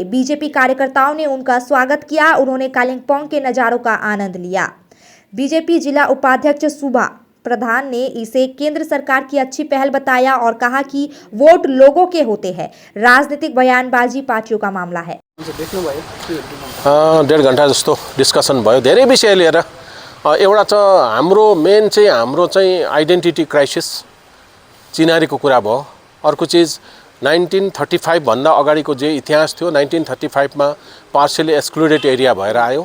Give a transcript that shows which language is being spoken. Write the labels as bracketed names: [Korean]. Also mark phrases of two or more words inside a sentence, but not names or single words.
[Hindi] बीजेपी कार्यकर्ताओं ने उनका स्वागत किया। उन्होंने कालिंपोंग के नज़ारों का आनंद लिया। बीजेपी जिला उपाध्यक्ष सुभा प्रधान ने इसे केंद्र सरकार की अच्छी पहल बताया और कहा कि वोट लोगों के होते हैं, राजनीतिक बयानबाजी पार्टियों का मामला है। [Nepali] 1.5 घण्टा जस्तो डिस्कसन भयो धेरै विषय लिएर। एउटा त हाम्रो मेन चाहिँ हाम्रो चाहिँ [English] identity crisis, [Nepali] चिनारीको कुरा भयो। अर्को चिज 1935 भन्दा अगाडिको जे इतिहास थियो, 1935 मा [English] partially excluded area [Nepali] भएर आयो।